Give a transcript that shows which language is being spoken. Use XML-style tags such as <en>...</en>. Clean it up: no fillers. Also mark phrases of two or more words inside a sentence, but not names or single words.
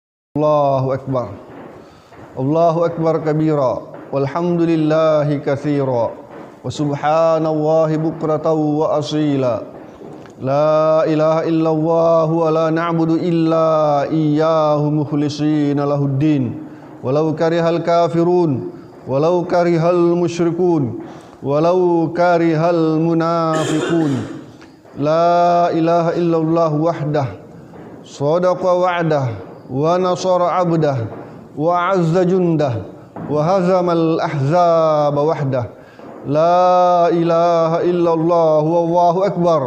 <ar>الله أكبر الله أكبر كبيرا. والحمد لله كثيرا وسبحان الله بكرة وأصيلا. لا إله إلا الله ولا نعبد إلا إياه مخلصين له الدين. ولو كره الكافرون ولو كره المشركون ولو كره المنافقون. لا إله إلا الله وحده. صدق وعده. ونصر عبده وأعز جنده وهزم الأحزاب وحده. لا إله إلا الله والله أكبر.</ar>